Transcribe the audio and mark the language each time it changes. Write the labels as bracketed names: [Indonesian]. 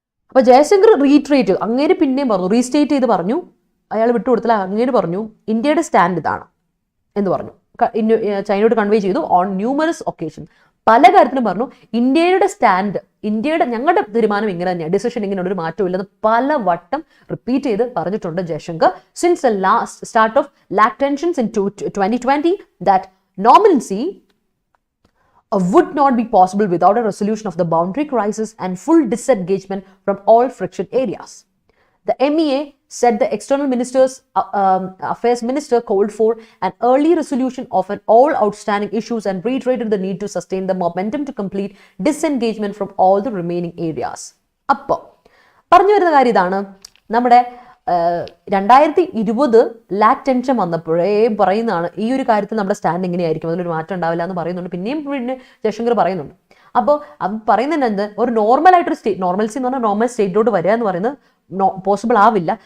[Malayalam] അപ്പോൾ ജയശങ്കർ റീട്രേറ്റ് ചെയ്തു, അങ്ങേര് പിന്നെയും പറഞ്ഞു, റീസ്റ്റേറ്റ് ചെയ്ത് പറഞ്ഞു, അയാൾ വിട്ടുകൊടുത്തില്ല, അങ്ങേര് പറഞ്ഞു ഇന്ത്യയുടെ സ്റ്റാൻഡ് ഇതാണ് എന്ന് പറഞ്ഞു, ചൈനയോട് കൺവേ ചെയ്തു ഓൺ ന്യൂമറസ് ഒക്കേഷൻ, പല കാര്യത്തിലും പറഞ്ഞു ഇന്ത്യയുടെ സ്റ്റാൻഡ്, ഞങ്ങളുടെ തീരുമാനം ഇങ്ങനെ തന്നെയാണ്, ഡിസിഷൻ ഇങ്ങനെ ഒരു മാറ്റവും ഇല്ലെന്ന് പല വട്ടം റിപ്പീറ്റ് ചെയ്ത് പറഞ്ഞിട്ടുണ്ട് Jaishankar. [English] Since the last start of LAC tensions in 2020 that normalcy would not be possible without a resolution of the boundary crisis and full disengagement from all friction areas. The MEA said the External Affairs Minister called for an early resolution of all outstanding issues and reiterated the need to sustain the momentum to complete disengagement from all the remaining areas. [Malayalam] അപ്പോൾ പറഞ്ഞു വരുന്ന കാര്യം ഇതാണ്, നമ്മുടെ 2020 lakh tension വന്നപ്പോഴേ പറയുന്നതാണ് ഈ ഒരു കാര്യത്തിൽ നമ്മുടെ സ്റ്റാൻഡ് എങ്ങനെയായിരിക്കും, അതിലൊരു മാറ്റം ഉണ്ടാവില്ല എന്ന് പറയുന്നുണ്ട്. പിന്നെയും ജയശങ്കർ പറയുന്നുണ്ട്. അപ്പോൾ അത് പറയുന്നതിന് ഒരു നോർമലായിട്ടൊരു സ്റ്റേറ്റ്, നോർമൽസി എന്ന് പറഞ്ഞാൽ നോർമൽ സ്റ്റേറ്റിലോട്ട് വരിക എന്ന് പറയുന്നത് പോസിബിൾ ആവില്ല.